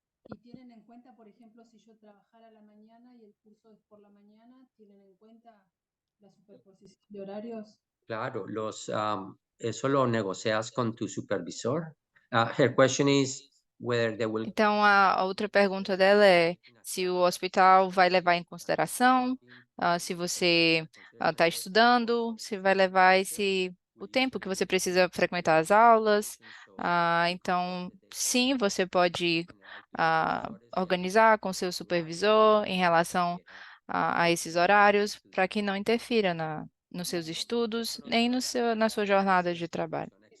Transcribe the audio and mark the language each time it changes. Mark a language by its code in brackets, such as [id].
[es] ¿Y tienen en cuenta, por ejemplo, si yo trabajara a la mañana y el curso es por la mañana, tienen en cuenta la superposición de horarios? Claro, eso lo negocias con tu supervisor. [en] Her question is whether they will. [pt] Então, a outra pergunta dela é se o hospital vai levar em consideração, se você está estudando, se vai levar o tempo que você precisa frequentar as aulas. Então, sim, você pode organizar com seu supervisor em relação a esses horários para que não interfira nos seus estudos, nem na sua jornada de trabalho.